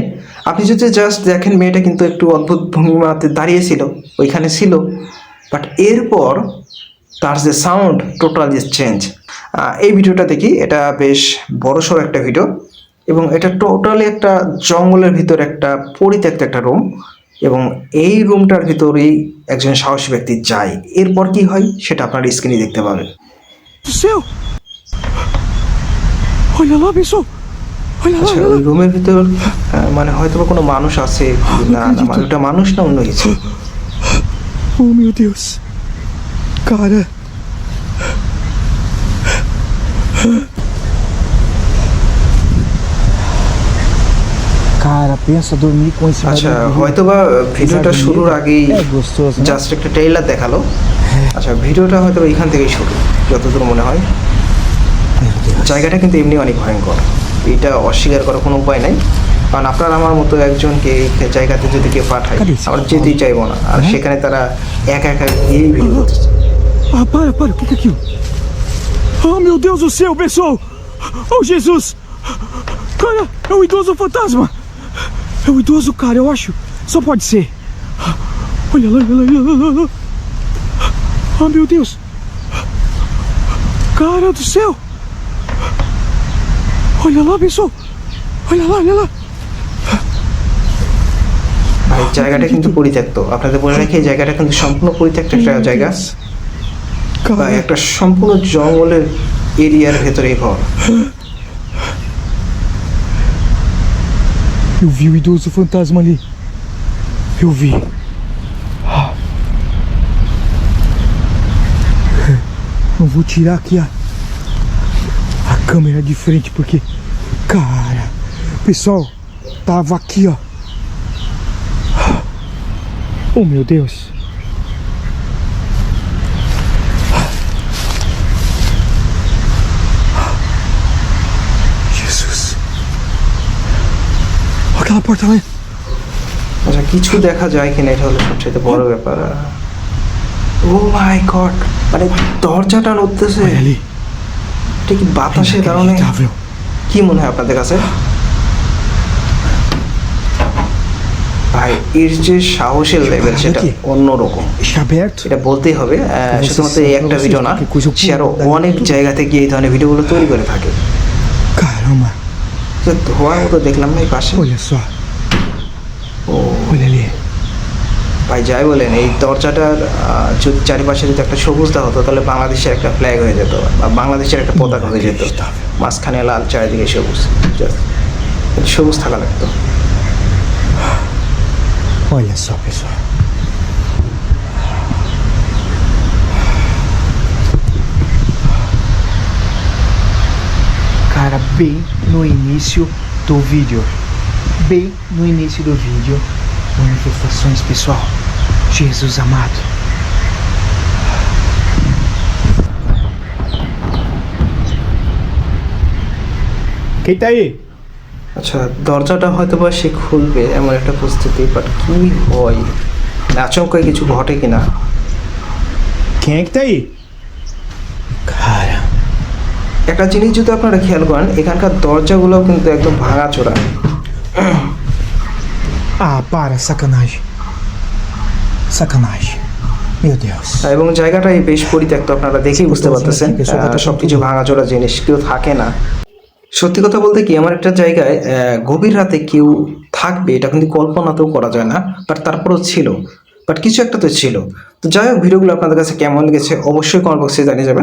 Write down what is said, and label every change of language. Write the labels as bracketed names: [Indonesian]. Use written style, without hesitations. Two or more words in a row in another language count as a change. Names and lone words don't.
[Bangla] আপনি যদি জাস্ট দেখেন, মেয়েটা কিন্তু একটু অদ্ভুত ভঙ্গিমাতে দাঁড়িয়েছিল, ওইখানে ছিল, বাট এরপর তার যে [English] sound total change. [Bangla] এই ভিডিওটা দেখি, এটা বেশ বড়সড় একটা ভিডিও, এবং এটা টোটালি একটা জঙ্গলের ভিতর একটা পরিত্যক্ত একটা রুম, এবং এই রুমটার ভিতরেই একজন সাহসী ব্যক্তি যায়। এরপর কি হয় সেটা আপনার স্ক্রিনে দেখতে পাবেন। [Portuguese] Céu! Olha lá, pessoal! Olha lá! [Bangla] আচ্ছা, ওই রুমের ভিতর মানে হয়তো বা কোনো মানুষ আছে। না না, মানে ওটা মানুষ না, অন্য কিছু। [Portuguese] Oh, meu Deus! Cara! Cara, pensa dormir com esse [Bangla] আচ্ছা, [Portuguese] barulho. [Bangla] হয়তো বা ভিডিওটা শুরুর আগেই [Portuguese] É gostoso, né? [Bangla] জাস্ট একটা ট্রেইলার দেখালো, আচ্ছা, ভিডিওটা হয়তো এখান থেকেই শুরু, যতদূর মনে হয়। [Portuguese] Meu Deus. [Bangla] জায়গাটা কিন্তু এমনি অনেক ভয়ঙ্কর, এটা অস্বীকার করার কোনো উপায় নাই। কারণ আপনার আমার মতো একজনকে এই জায়গাতে যদি কেউ পাঠায়, আমরা যেতেই চাইবো না। আর সেখানে তারা একা একা গিয়েই ভিডিও করতেছে। [Portuguese] Ah, para, o que é aquilo? Oh, meu Deus do céu, pessoal! Oh, Jesus! Cara, é o idoso fantasma! É o idoso, cara, eu acho. Só pode ser. Olha lá, olha lá, olha lá, olha lá. Oh, meu Deus! Cara do céu! Olha lá, pessoal! Olha lá, olha lá! [Bangla] আর এই জায়গাটা কিন্তু পরিত্যক্ত, আপনাদের বলে রাখি এই জায়গাটা কিন্তু সম্পূর্ণ পরিত্যক্ত একটা জায়গা, বা [Portuguese] Cara, [Bangla] একটা সম্পূর্ণ জঙ্গলের এরিয়ার ভেতরে ঘর। [Portuguese] eu vi o idoso fantasma ali. Eu vi. Não vou tirar aqui a câmera de frente porque, cara, pessoal, tava aqui, ó. Oh, meu Deus. Jesus. Olha aquela porta lá. [Bangla] আচ্ছা, কিছু দেখা যায় কিনা এটা হলো সবচেয়ে বড় ব্যাপার। [English] oh my god, [Bangla] মানে দরজাটা নড়তেছে, [Portuguese] Olha ali. [Bangla] এটা কি বাতাসের কারণে? [Portuguese] Inacreditável. [Bangla] কি মনে হয় আপনাদের কাছে? ভাই, এর যে সাহসের লেভেল সেটা অন্যরকম, [Portuguese] Está aberto. [Bangla] এটা বলতেই হবে। শুধুমাত্র এই একটা ভিডিও না, সে আরো অনেক জায়গাতে গিয়ে এই ধরনের ভিডিওগুলো তৈরি করে থাকে। [Portuguese] Caramba. [Bangla] যে ধোয়ার মতো দেখলাম না এই পাশে। [Portuguese] Olha só. ও Olha ali. [Bangla] ভাই, যাই বলেন, এই দরজাটার যদি চারিপাশে যদি একটা সবুজ দেওয়া হতো তাহলে বাংলাদেশের একটা ফ্ল্যাগ হয়ে যেত, বা বাংলাদেশের একটা পতাকা হয়ে যেত। মাঝখানে লাল, চারিদিকে সবুজ, Just সবুজ থাকা লাগতো। [Portuguese] Olha só, pessoal. Cara, bem no início do vídeo. Bem no início do vídeo. Manifestações, pessoal. Jesus amado. Quem tá aí? [Bangla] আচ্ছা, দরজাটা হয়তো বা সে খুলবে এমন একটা পরিস্থিতি, বাট কি হয়, আচমকা কিছু ঘটে কিনা। [Portuguese] Quem é que tá aí? Cara. [Bangla] একটা জিনিস যদি আপনারা খেয়াল করেন, এখানকার দরজাগুলোও কিন্তু একদম ভাঙাচোরা। [Portuguese] Ah, para, sacanagem. Sacanagem. Meu Deus. [Bangla] এবং জায়গাটাই বেশ পরিত্যক্ত, আপনারা দেখেই বুঝতে পারতেছেন। সবকিছু ভাঙাচোরা জিনিস, কেউ থাকে না। সত্যি কথা বলতে কি, আমার একটা জায়গায় গভীর রাতে কেউ থাকবে এটা কিন্তু কল্পনাতেও করা যায় না, বাট তারপরেও ছিল, বাট কিছু একটা তো ছিল। তো যাই হোক, ভিডিওগুলো আপনাদের কাছে কেমন লেগেছে অবশ্যই [English] comment box [Bangla] জানিয়ে যাবেন।